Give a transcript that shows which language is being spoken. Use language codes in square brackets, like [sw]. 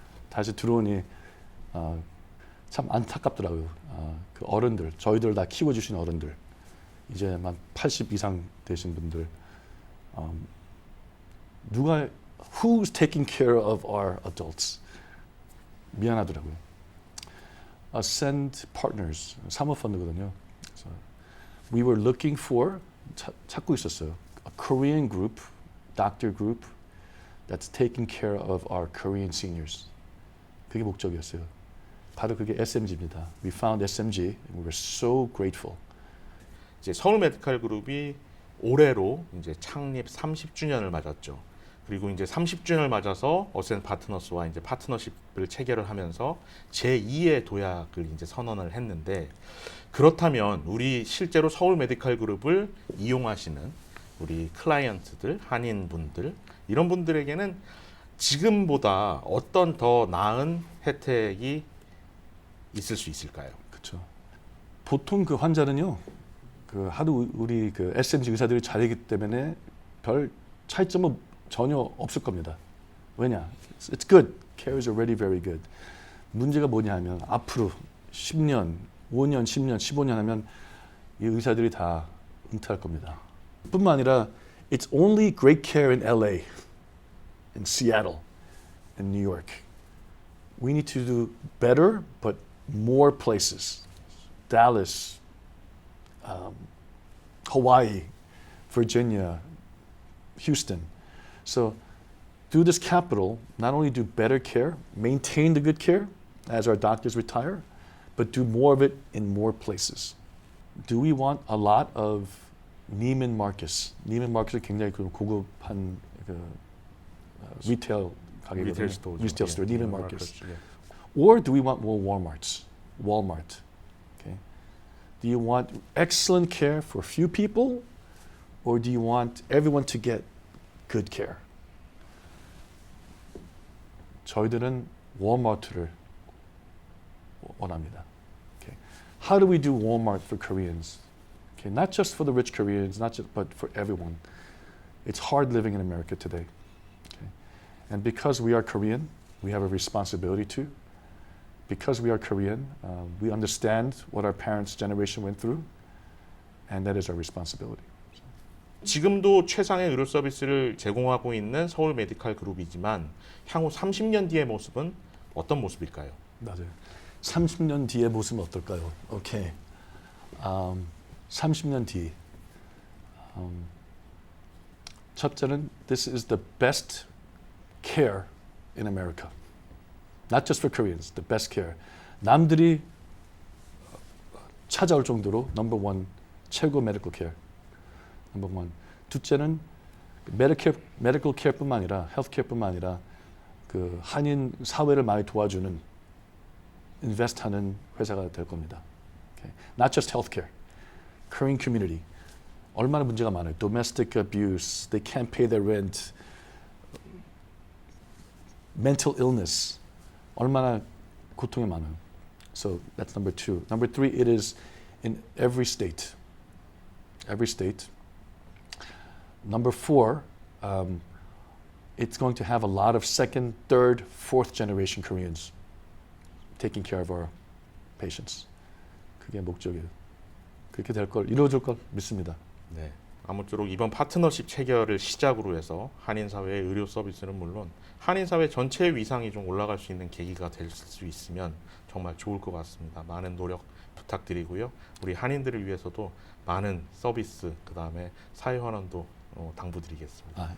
[ko] 다시 들어오니 참 안타깝더라고요. 그 어른들, 저희들 다 키워주신 어른들, 이제 한 80 이상 되신 분들, [en] who's taking care of our adults? [ko] 미안하더라고요. Ascend Partners, 사모펀드거든요. 그래서 [en] we were looking for, [ko] 찾고 있었어요. [en] A Korean group, doctor group, that's taking care of our Korean seniors. [ko] 그게 목적이었어요. 바로 그게 SMG입니다. [en] We found SMG and we were so grateful. [ko] 이제 서울 메디칼 그룹이 올해로 이제 창립 30주년을 맞았죠. 그리고 이제 30주년을 맞아서 어센 파트너스와 이제 파트너십을 체결을 하면서 제2의 도약을 이제 선언을 했는데, 그렇다면 우리 실제로 서울 메디칼 그룹을 이용하시는 우리 클라이언트들, 한인분들, 이런 분들에게는 지금보다 어떤 더 나은 혜택이 있을 수 있을까요? 그렇죠. 보통 그 환자는요, 그 하도 우리 그 SMG 의사들이 잘하기 때문에 별 차이점은 전혀 없을 겁니다. 왜냐? [en] It's good. Care is already very good. [ko] 문제가 뭐냐 하면 앞으로 10년, 5년, 10년, 15년 하면 이 의사들이 다 은퇴할 겁니다. 뿐만 아니라 [en] it's only great care in LA, in Seattle, in New York. We need to do better, but more places. Dallas, Hawaii, Virginia, Houston. So through this capital, not only do better care, maintain the good care as our doctors retire, but do more of it in more places. Do we want a lot of Neiman Marcus? [ko] Neiman Marcus은 굉장히 고급한 그 리테일 가게거든요. 리테일 스토어죠. 리테일 스토어, 예, [en] Neiman Marcus. [ko] 예. [en] Or do we want more Walmarts? Walmart. Okay. Do you want excellent care for few people, or do you want everyone to get good care? [ko] 저희들은 Walmart를 원합니다. [en] Okay. How do we do Walmart for Koreans? Okay, not just for the rich Koreans, but for everyone. It's hard living in America today. Okay. And because we are Korean, we have a responsibility to. Because we are Korean, we understand what our parents' generation went through, and that is our responsibility. [ko] 지금도 최상의 의료 서비스를 제공하고 있는 서울 메디칼 그룹이지만 향후 30년 뒤의 모습은 어떤 모습일까요? 맞아요. 30년 뒤의 모습은 어떨까요? 오케이. 30년 뒤. 첫째는 [en] this is the best care in America. Not just for Koreans, the best care. [ko] 남들이 찾아올 정도로 넘버 원 최고 메디컬 케어. 넘버 원. 둘째는 메디컬 케어뿐만 아니라 헬스 케어뿐만 아니라 그 한인 사회를 많이 도와주는 인베스트하는 회사가 될 겁니다. [en] Okay. Not just healthcare, Korean community. [ko] 얼마나 문제가 많아요. [en] Domestic abuse, they can't pay their rent, mental illness. [ko] 얼마나 고통이 많아요. [en] So that's number two. Number three, it is in every state. Every state. Number four, it's going to have a lot of second, third, fourth generation Koreans taking care of our patients. [ko] 그게 목적이에요. 그렇게 될 걸, 이루어질 걸 믿습니다. 네. 아무쪼록 이번 파트너십 체결을 시작으로 해서 한인 사회의 의료 서비스는 물론 한인 사회 전체의 위상이 좀 올라갈 수 있는 계기가 될 수 있으면 정말 좋을 것 같습니다. 많은 노력 부탁드리고요. 우리 한인들을 위해서도 많은 서비스, 그 다음에 사회 환원도 당부드리겠습니다.